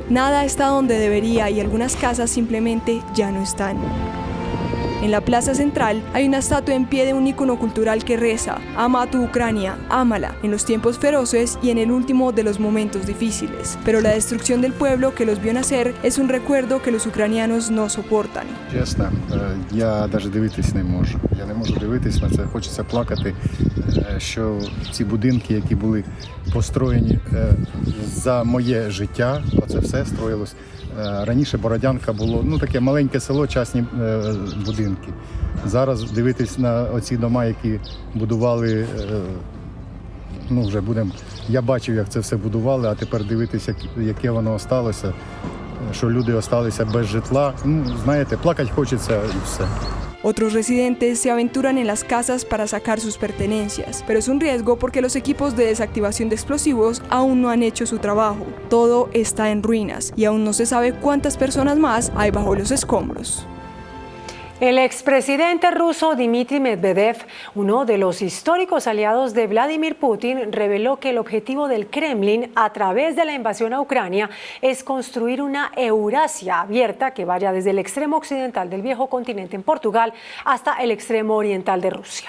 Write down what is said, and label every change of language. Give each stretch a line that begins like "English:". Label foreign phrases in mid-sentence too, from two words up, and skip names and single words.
Spanish: Nada está donde debería y algunas casas simplemente ya no están. En la plaza central hay una estatua en pie de un ícono cultural que reza: ama a tu Ucrania, ámala, en los tiempos feroces y en el último de los momentos difíciles. Pero la destrucción del pueblo que los vio nacer es un recuerdo que los ucranianos no soportan.
Ukrainian: Чесно, я навіть дивитись не можу. Я не можу дивитись на це, хочеться плакати, що ці будинки, які були построєні за моє життя, оце все строїлось. Раніше Бородянка було таке маленьке село, частні будинки. Зараз дивитись на оці дома, які будували, вже будемо. Я бачив, як це все будували, а тепер дивитися, яке воно осталося, що люди осталися без житла. Знаєте, плакати хочеться і все.
Spanish: Otros residentes se aventuran en las casas para sacar sus pertenencias, pero es un riesgo porque los equipos de desactivación de explosivos aún no han hecho su trabajo. Todo está en ruinas y aún no se sabe cuántas personas más hay bajo los escombros. El expresidente ruso Dmitry Medvedev, uno de los históricos aliados de Vladimir Putin, reveló que el objetivo del Kremlin a través de la invasión a Ucrania es construir una Eurasia abierta que vaya desde el extremo occidental del viejo continente en Portugal hasta el extremo oriental de Rusia.